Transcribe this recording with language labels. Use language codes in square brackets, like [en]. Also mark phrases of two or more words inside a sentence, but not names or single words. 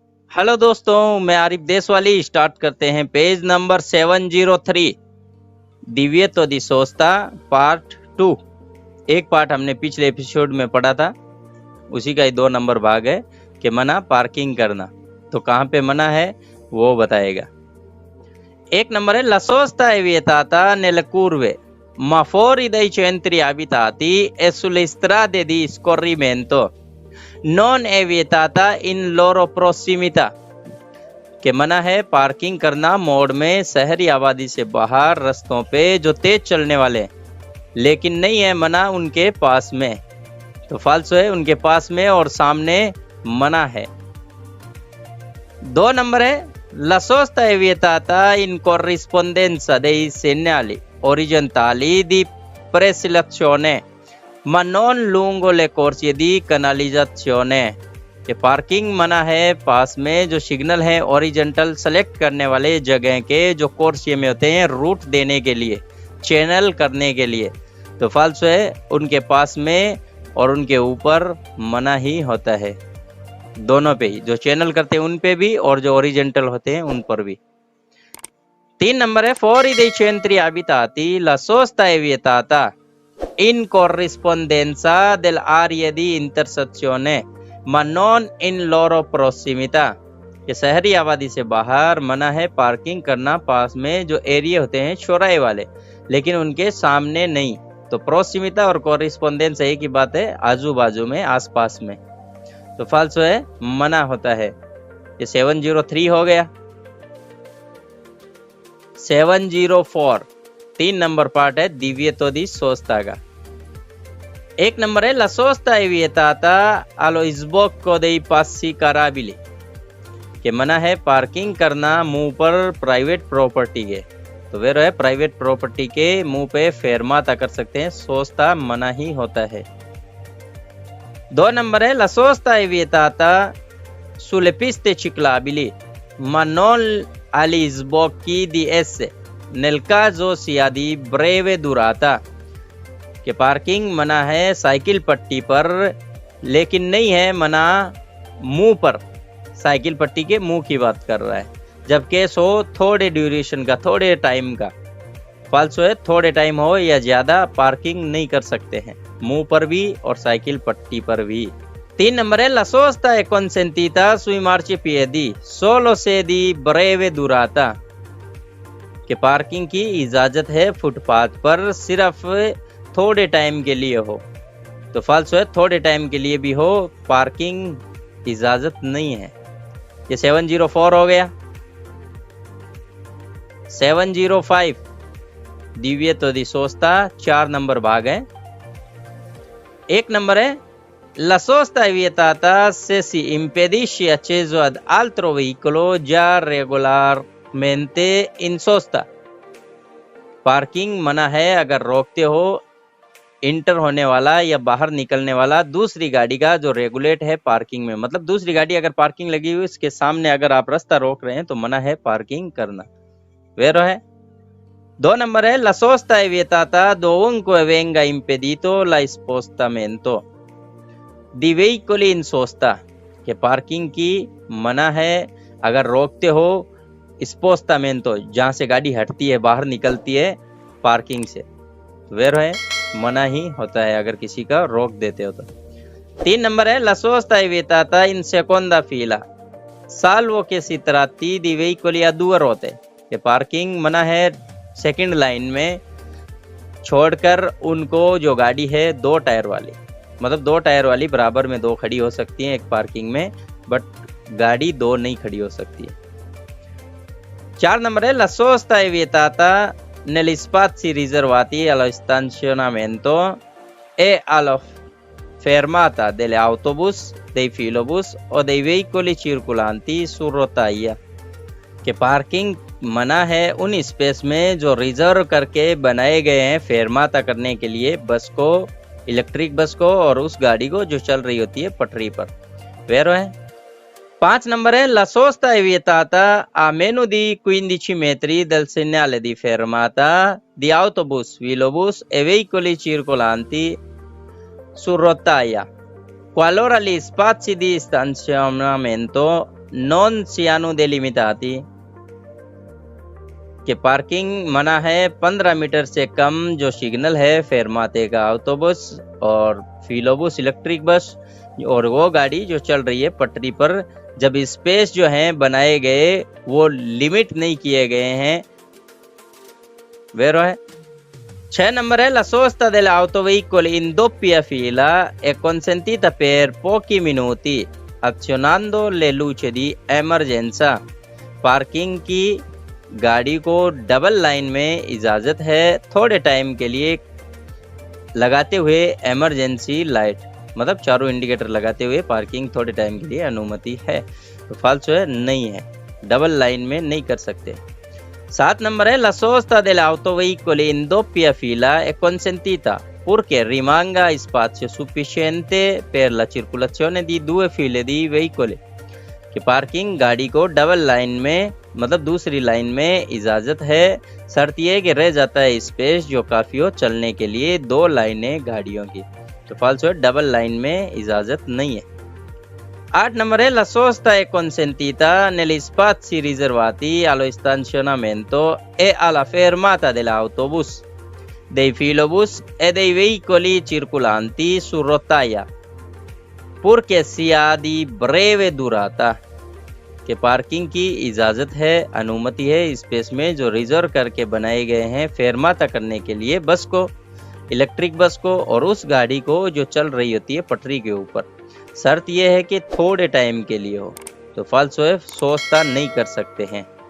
[hi] हेलो दोस्तों, मैं आरिफ देशवाली। स्टार्ट करते हैं पेज नंबर 703 [it] divieto di sosta [hi] पार्ट 2। एक पार्ट हमने पिछले एपिसोड में पढ़ा था, उसी का ही 2 नंबर भाग है कि मना पार्किंग करना। तो कहाँ पे मना है वो बताएगा। 1 नंबर है [it] la sosta è vietata nelle curve ma fuori dai centri abitati e sulle strade di scorrimento non è vietata in loro prossimità [hi] कि मना है पार्किंग करना मोड़ में शहरी आबादी से बाहर रास्तों पे जो तेज चलने वाले हैं, लेकिन नहीं है मना उनके पास में। तो फाल्सो है, उनके पास में और सामने मना है। 2 नंबर है [it] la sosta è vietata in corrispondenza dei segnali orizzontali di presilazione ma non lungo le corsie di canalizzazione [hi] कि पार्किंग मना है पास में जो सिग्नल है ओरिजेंटल सेलेक्ट करने वाले जगह के जो कोर्सिये में होते हैं रूट देने के लिए, चैनल करने के लिए। तो फाल्सो है, उनके पास में और उनके ऊपर मना ही होता है, दोनों पे ही, जो चैनल करते हैं उन पे भी और जो ओरिजेंटल होते हैं उन पर भी। 3 नंबर है [it] fuori dei centri abitati la sosta è vietata in corrispondenza dell'area di intersezione ma non in loro prossimità [hi] कि शहरी आबादी से बाहर मना है पार्किंग करना पास में जो एरिया होते हैं चौराहे वाले, लेकिन उनके सामने नहीं। तो प्रोसिमिता और कोरिस्पोंडेंस एक ही बात है, आजू बाजू में, आसपास में। तो फाल्सो है, मना होता है। ये 703 हो गया। 704 3 नंबर पार्ट है [it] divieto di sosta [hi] का। 1 नंबर है [it] la sosta è vietata allo sbocco dei passi carabili [hi] कि मना है पार्किंग करना मुंह पर [en] private property [hi] के। तो वे है [en] private property [hi] के मुंह पे फेरमाता कर सकते हैं, सोचता मना ही होता है। 2 नंबर है [it] la sosta è vietata sulle piste ciclabili ma non agli sbocchi di esse nel caso sia di breve durata [hi] कि पार्किंग मना है साइकिल पट्टी पर, लेकिन नहीं है मना मुंह पर। साइकिल पट्टी के मुंह की बात कर रहा है, जबकि सो थोड़े ड्यूरेशन का, थोड़े टाइम का। फाल्सो है, थोड़े टाइम हो या ज्यादा पार्किंग नहीं कर सकते हैं, मुंह पर भी और साइकिल पट्टी पर भी। 3 नंबर है [it] la sosta è consentita sui marciapiedi solo se di breve durata [hi] कि पार्किंग की इजाजत है फुटपाथ पर सिर्फ थोड़े टाइम के लिए हो। तो फाल्सो है, थोड़े टाइम के लिए भी हो, पार्किंग इजाजत नहीं है। ये 704 हो गया। 705 [it] divieto di sosta [hi] 4 नंबर भाग है। 1 नंबर है [it] la sosta è vietata se si impedisce accesso ad altro veicolo già regolarmente in sosta। [hi] पार्किंग मना है अगर रोकते हो इंटर होने वाला या बाहर निकलने वाला दूसरी गाड़ी का जो रेगुलेट है पार्किंग में। मतलब दूसरी गाड़ी अगर पार्किंग लगी हुई इसके सामने अगर आप रास्ता रोक रहे हैं तो मना है पार्किंग करना। वेरो है। 2 नंबर है [it] la sosta è vietata dovunque venga impedito la spostamento di veicoli in sosta [hi] कि पार्किंग की मना है अगर रोकते हो स्पोस्तामेंतो, जहां से गाड़ी हटती है, बाहर निकलती है पार्किंग से। वेरो है, मना ही होता है अगर किसी का रोक देते हो तो। 3 नंबर है [it] la sosta è vietata in seconda fila salvo che si tratti di veicoli a 2 ruote [hi] कि पार्किंग मना है [en] second line [hi] में छोड़कर उनको जो गाड़ी है 2 टायर वाली, मतलब 2 टायर वाली बराबर में 2 खड़ी हो सकती है एक पार्किंग में, बट गाड़ी 2 नहीं खड़ी हो सकती है। 4 नंबर है [it] la sosta è vietata negli spazi riservati allo stazionamento e alla fermata delle autobus, dei filobus o dei veicoli circolanti su rotaia [hi] कि पार्किंग मना है उन स्पेस में जो रिजर्व करके बनाए गए हैं फेरमाता करने के लिए बस को, [en] electric bus [hi] को और उस गाड़ी को जो चल रही होती है पटरी पर। वेरो है। 5 नंबर है [it] la sosta è vietata a meno di 15 metri dal segnale di fermata di autobus, filobus e veicoli circolanti su rotaia qualora gli spazi di stazionamento non siano delimitati [hi] कि पार्किंग मना है 15 मीटर से कम जो सिग्नल है फेरमाते का ऑटोबस और फिलोबस [en] electric bus [hi] और वो गाड़ी जो चल रही है पटरी पर, जब स्पेस जो है बनाए गए वो लिमिट नहीं किए गए हैं। वेरो है 6 नंबर है [it] la sosta dell'autoveicolo in doppia fila è consentita per pochi minuti azionando le luci di emergenza। [hi] पार्किंग की गाड़ी को [en] double line [hi] में इजाजत है थोड़े टाइम के लिए लगाते हुए [en] emergency light, [hi] मतलब चारों इंडिकेटर लगाते हुए पार्किंग थोड़े टाइम के लिए अनुमति है। तो फाल्सो है, नहीं है, [en] double line [hi] में नहीं कर सकते। 7 नंबर है [it] la sosta dell'autoveicolo in doppia fila è consentita purché rimanga spazio sufficiente per la circolazione di 2 file di veicoli [hi] कि पार्किंग गाड़ी को [en] double line [hi] में मतलब दूसरी लाइन में इजाजत है, शर्त यह कि रह जाता है स्पेस जो काफी हो चलने के लिए 2 लाइनें गाड़ियों की। तो फाल्सो है, [en] double line [hi] में इजाजत नहीं है। 8 नंबर है [it] la sosta è consentita negli spazi riservati allo stazionamento e alla fermata dell'autobus, dei filobus e dei veicoli circolanti su rotaia purché sia di breve durata [hi] कि पार्किंग की इजाजत है, अनुमति है स्पेस में जो रिजर्व करके बनाए गए हैं फेरमाता करने के लिए बस को, [en] electric bus [hi] को और उस गाड़ी को जो चल रही होती है पटरी के ऊपर। शर्त यह है कि थोड़े टाइम के लिए हो। तो फाल्सो है, सोचता नहीं कर सकते हैं।